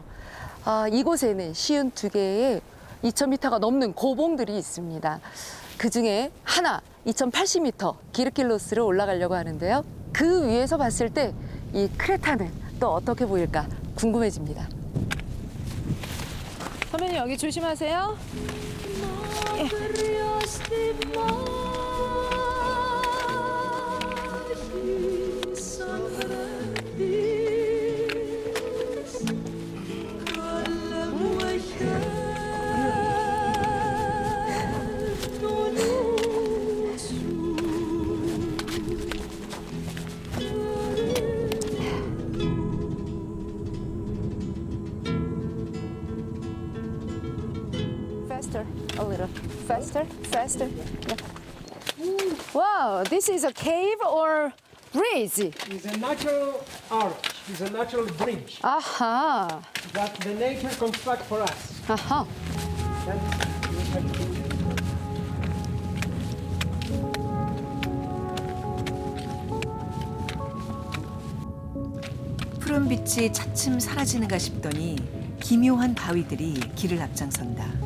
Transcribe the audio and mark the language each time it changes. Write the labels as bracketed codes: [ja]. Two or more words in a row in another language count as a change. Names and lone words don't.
[ko] 이곳에는 52개의 2000m가 넘는 고봉들이 있습니다. 그 중에 하나 2080m 기르킬로스를 올라가려고 하는데요. 그 위에서 봤을 때 이 크레타는 또 어떻게 보일까 궁금해집니다. 선배님 여기 조심하세요. Berrios de magis sangrantes Kalabuayas nunusu [en] Faster, a little. Faster, faster. Yeah. Wow, this is a cave or bridge? It's a natural arch, it's a natural bridge [ko] 아하, [en] that the nature construct for us. [ko] 아하. 푸른 빛이 차츰 사라지는가 싶더니 기묘한 바위들이 길을 앞장선다.